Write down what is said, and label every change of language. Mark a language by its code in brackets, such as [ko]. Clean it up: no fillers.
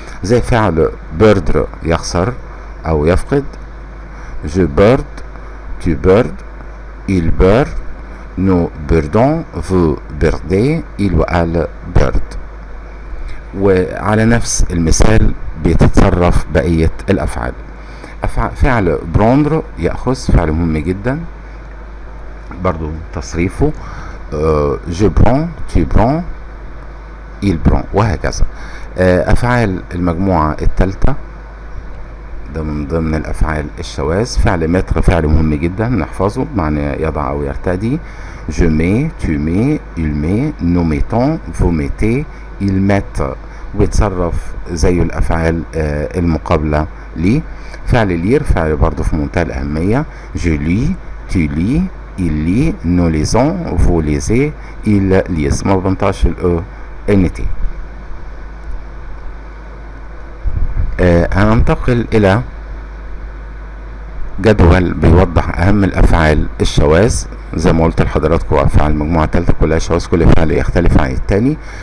[ar] زي فعل بيردر يخسر أو يفقد، [fr] je bird, tu bird, il bird, nous birdons, vous birdez, il ou elle bird. [ar] وعلى نفس المثال بتتصرف بقية الأفعال. فعل بروندر يأخذ، فعل مهم جدا برضو تصريفه [fr] je prends, tu prends, il prend [ar] وهكذا. أفعال المجموعة الثالثة ده من ضمن الأفعال الشواذ. فعل متر فعل مهم جدا نحفظه بمعنى يضع أو يرتدي. [fr] je mets, tu mets, il met, nous mettons, vous mettez, ils mettent، [ar] وبيتصرف زي الأفعال المقابلة ليه. فعل لير فعل برضو في منتهى الأهمية. [fr] je lis, tu lis, il lit, nous lisons, vous lisez, il lise. [ar] ما بنطقش ال NT. هننتقل إلى جدول بيوضح أهم الأفعال الشواذ. زي ما قلت لحضراتكم أفعال المجموعة الثالثة كلها شواذ، كل فعل يختلف عن التاني.